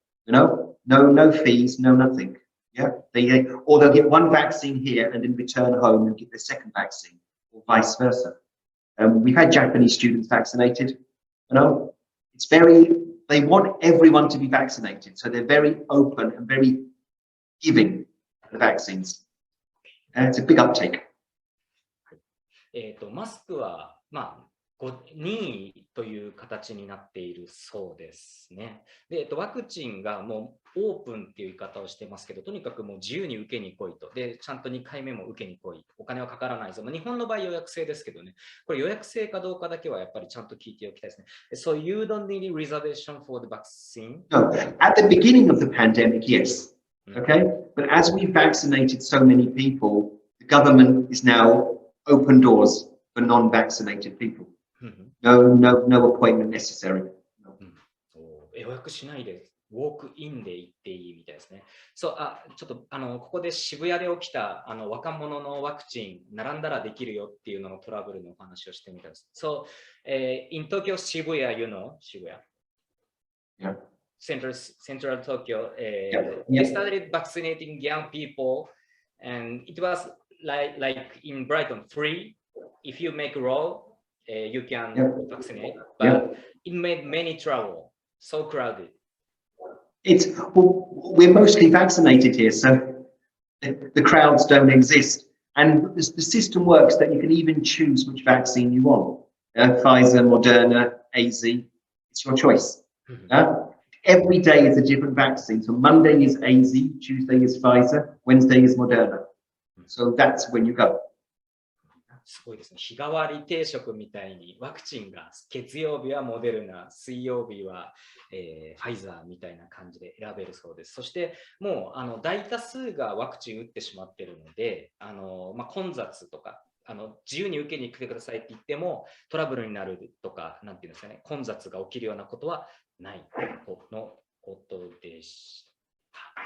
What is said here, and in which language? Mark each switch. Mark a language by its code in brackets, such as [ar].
[en] You know, no fees, no nothing. Yeah? Or they'll get one vaccine here and then return home and get their second vaccine, or vice versa. We've had Japanese students vaccinated. You know, they want everyone to be vaccinated. So they're very open and very giving the vaccines. And it's a big uptake. [ja] マスクは、任意という形になっているそうですね。で、ワクチンがもうオープンっていう言い方をしてますけど、とにかくもう自由に受けに来いと。で、ちゃんと2回目も受けに来い。お金はかからないぞ。日本の場合予約制ですけどね、これ予約制かどうかだけはやっぱりちゃんと聞いておきたいですね。 [en] So you don't need reservation for the vaccine? No, at the beginning of the pandemic, yes. Okay, but as we've vaccinated so many people, the government is now open doors for non-vaccinated people. No appointment necessary. [ja] 予約しないで、ウォークインで行っていいみたいですね。ちょっとここで渋谷で起きた若者のワクチン並んだらできるよっていうののトラブルのお話をしてみたいです。 [en] So, in Tokyo, Shibuya, you know, Shibuya. Yeah. Central Tokyo, Yeah. they started vaccinating young people, and it was like in Brighton, free. If you make a roll, you can vaccinate, but it made many trouble, so crowded. We're mostly vaccinated here, so the crowds don't exist. And the system works that you can even choose which vaccine you want. Pfizer, Moderna, AZ, it's your choice. Every day is a different vaccine. So Monday is AZ, Tuesday is Pfizer, Wednesday is Moderna. So that's when you go. [ja] すごいですね。日替わり定食みたいにワクチンが月曜日はモデルナ、水曜日は、ファイザーみたいな感じで選べるそうです。そしてもう大多数がワクチン打ってしまっているので、混雑とか自由に受けに来てくださいって言ってもトラブルになるとか、なんていうんですかね、混雑が起きるようなことはないとのことでした。